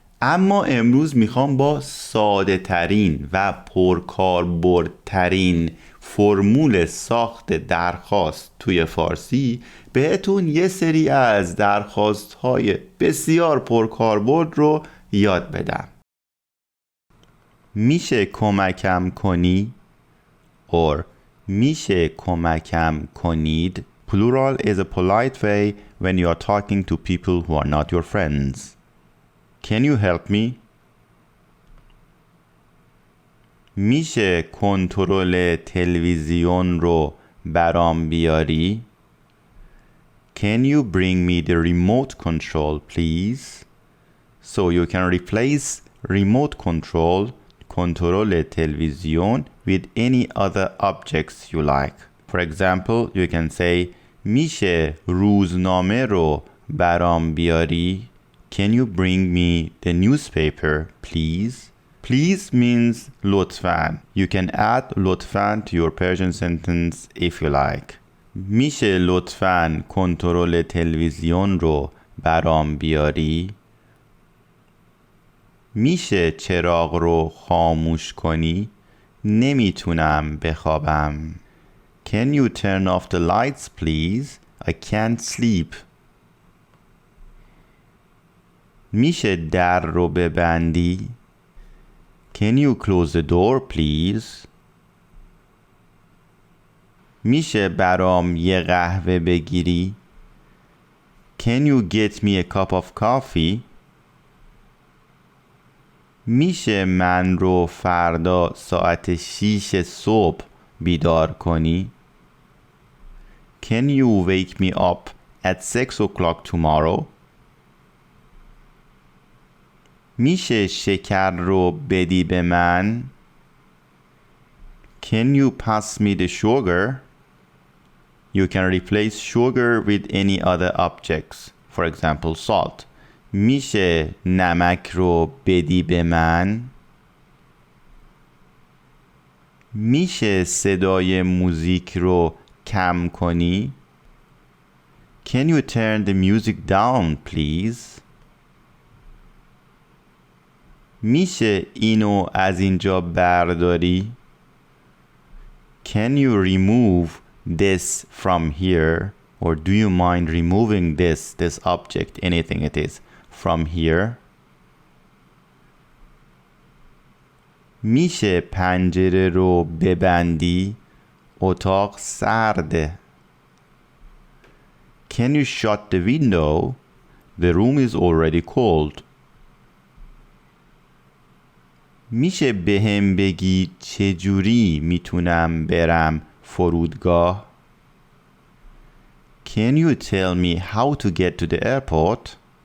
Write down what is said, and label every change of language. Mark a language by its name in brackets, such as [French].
[Persian] اما امروز میخوام با ساده ترین و پرکاربردترین فرمول ساخت درخواست توی فارسی بهتون یه سری از درخواست های بسیار پرکاربرد رو یاد بدم. میشه کمکم کنی؟ [English] or [Persian] میشه کمکم کنید. [English] Plural is a polite way when you are talking to people who are not your friends. Can you help me? [Persian] میشه کنترل تلویزیون رو برام بیاری؟ [English] Can you bring me the remote control please? So you can replace remote control, [Persian] کنترل تلویزیون, [English] with any other objects you like. For example, you can say [Persian] میشه روزنامه رو برام بیاری؟ [English] Can you bring me the newspaper please? Please means [Persian] لطفاً. [English] You can add [Persian] لطفاً [English] to your Persian sentence if you like. [Persian] میشه لطفاً کنترل تلویزیون رو برام بیاری؟ میشه چراغ رو خاموش کنی؟ نمیتونم بخوابم. [English] Can you turn off the lights please? I can't sleep. [Persian] میشه در رو ببندی؟ [English] Can you close the door please? [Persian] میشه برام یه قهوه بگیری؟ [English] Can you get me a cup of coffee? [Persian] میشه من رو فردا ساعت 6 صبح بیدار کنی؟ [English] Can you wake me up at 6 o'clock tomorrow? [Persian] میشه شکر رو بدی به من؟ [English] Can you pass me the sugar? You can replace sugar with any other objects. For example, salt. [Persian] میشه نمک رو بدی به من؟ میشه صدای موزیک رو کم کنی؟ [English] Can you turn the music down please? [Persian] میشه اینو از اینجا برداری؟ [English] Can you remove this from here? Or do you mind removing this object, anything it is, from here? [Persian] میشه پنجره رو ببندی؟ اتاق سرده. [English] Can you shut the window? The room is already cold. [Persian] میشه بهم بگی چجوری میتونم برم فرودگاه؟ [English] Can you tell me how to get to the airport?